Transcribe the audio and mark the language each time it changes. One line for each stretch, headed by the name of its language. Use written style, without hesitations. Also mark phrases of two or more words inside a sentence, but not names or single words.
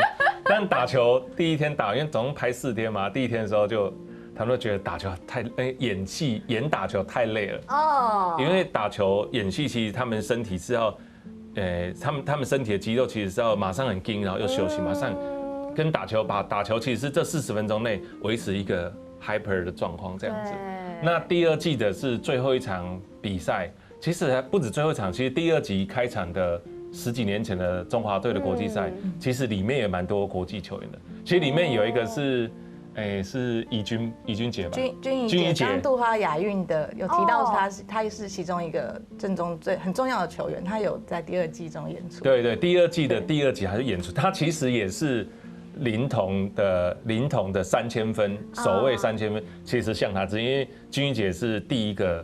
Chinese: 但打球第一天打，因為總共拍4天嘛，第一天的時候他們都覺得打球太演打球太累了哦，因為打球演戲其實他們身體是要，他們身體的肌肉其實是要馬上很緊，然後又休息，馬上跟打球其實是這40分鐘內維持一個 hyper 的狀況這樣子。那第二季的是最後一場比賽。其實還不止最後一場，其實第2集開場的10幾年前的中華隊的國際賽，其實裡面也蠻多國際球員的。其實裡面有一個是，是怡君姐吧？君怡姐，剛杜哈亞運的有提到他是其中一個很重要的球員，他有在第2季中演出。對對，第2季的第2集還是演出，他其實也是林彤的3000分，首位3000分，其實像他，因為君怡姐是第一個。